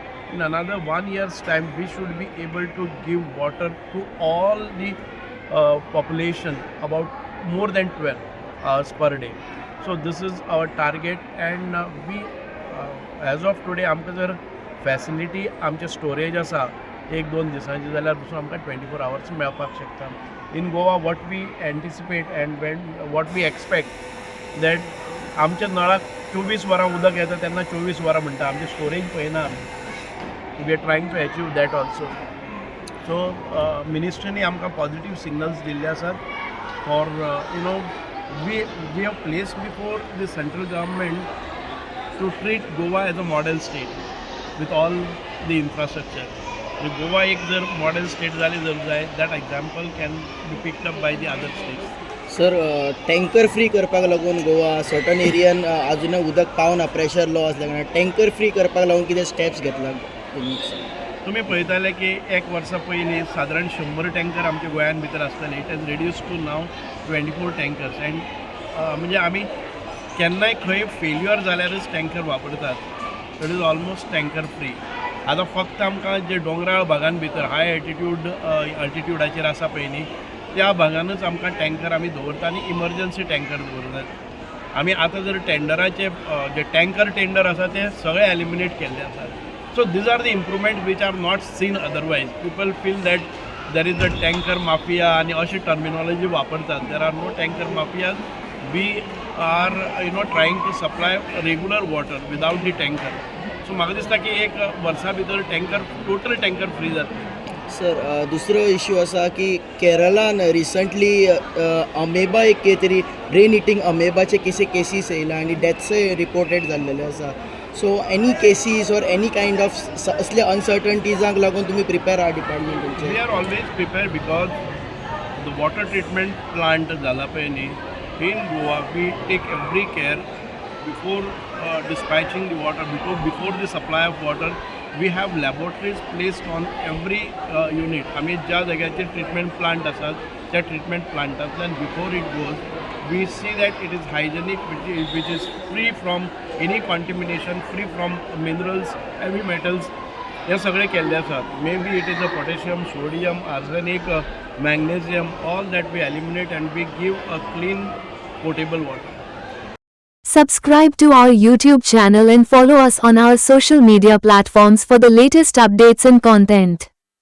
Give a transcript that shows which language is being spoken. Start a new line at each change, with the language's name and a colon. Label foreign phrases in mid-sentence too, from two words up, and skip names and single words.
English: In another 1 year's time we should be able to give water to all the population about more than 12 hours per day. So this is our target and we as of today
Konkani: आमकां जर फॅसिलिटी आमचे स्टोरेज आसा 1-2 दिसांची जाल्यार पसून आमकां 24 hours मेळपाक शकता.
English: in Goa what we anticipate and what we expect that
Konkani: आमच्या नळाक 24 वरां उदक येता तेन्ना 24 वरां म्हणटा आमचे स्टोरेज पळयना आमी.
English: we are trying to achieve that also.
Konkani: सो मिनिस्ट्रीनी आमकां पॉजिटीव सिग्नल्स दिल्ले आसात
English: for we have placed before the central government to treat Goa as a model state with all the infrastructure.
Konkani: So Goa एक जर
English: model state
Konkani: झाली जर जाय,
English: that example can be picked up by the other states.
Konkani: सर
English: tanker free
Konkani: करपाक लागून गोवा सर्टन एरियान अजून उदक पावना,
English: pressure low
Konkani: असल्या कारणान
English: tanker free
Konkani: करपाक लागून कितें स्टेप्स घेतला तुम्ही पळयताले की 1 वर्सा पयलीं सादारण 100 टँकर आमच्या गोंयान भितर आसताले.
English: it has reduce to now 24 tankers. and
Konkani: म्हणजे आमी केन्नाय खंय फेल्युअर जाल्यारच टँकर वापरतात.
English: that is almost tanker free.
Konkani: आतां फक्त आमकां जे दोंगराळ भागान भितर हाय अल्टिट्यूडाचेर आसा पळय न्ही त्या भागानच आमकां टँकर आमी दवरता आनी
English: emergency tanker
Konkani: दवरतात. आमी आतां जर टेंडराचे जे टँकर टेंडर आसा ते सगळे एलिमिनेट केल्ले आसात.
English: So these are the improvements which are not seen otherwise. People feel that there is a tanker mafia and
Konkani: अशी terminology वापरतात.
English: There are no tanker mafias. We are trying to supply regular water without the tanker.
Konkani: So म्हाका दिसता की 1 वर्सा भितर टँकर
English: total tanker free
Konkani: जातले. सर दुसरो इश्यू असा की केरळान रिसंटली अमेबा एक कितें तरी
English: brain eating
Konkani: अमेबाचे केसीस येयला आनी डेथ्सय रिपोर्टेड जाल्लेले आसा
English: so any cases or any kind of
Konkani: असले अनसर्टनिटीजांक लागून तुमी प्रिपेर आहा डिपार्टमेंट
English: We
Konkani: तुमचे
English: are always prepared because the water treatment plant Jalapeni in Goa, we take every care before dispatching the water, before the supply of water. We have laboratories placed on every unit.
Konkani: आम्ही ज्या जाग्याचेर ट्रीटमेंट प्लांट आसात त्या ट्रीटमेंट प्लांटांतल्यान
English: before it goes we see that it is hygienic which is free from any contamination, free from minerals, heavy metals.
Konkani: हे सगळे केल्ले आसात.
English: may be it is a potassium, sodium, arsenic, magnesium, all that we eliminate and we give a clean potable water. Subscribe to our YouTube channel and follow us on our social media platforms for the latest updates and content.